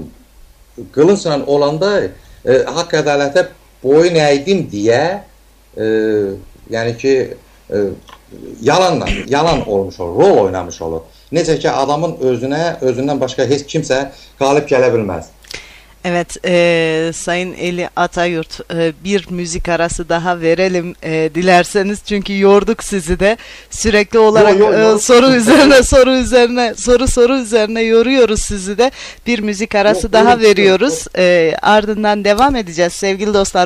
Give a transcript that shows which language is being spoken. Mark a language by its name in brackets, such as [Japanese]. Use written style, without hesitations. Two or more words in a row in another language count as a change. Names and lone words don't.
[Azerbaijani] Qılınçla olanda haqq ədalətə boyun əydim deyə, yəni ki, yalan olmuş olur, rol oynamış olur. Necə ki, adamın özündən başqa heç kimsə qalib gələ bilməz. [Turkish] Evet, Sayın Eli Atayurt, bir müzik arası daha verelim dilerseniz, çünkü yorduk sizi de sürekli olarak soru üzerine yoruyoruz sizi de. Bir müzik arası daha veriyoruz, ardından devam edeceğiz sevgili dostlar.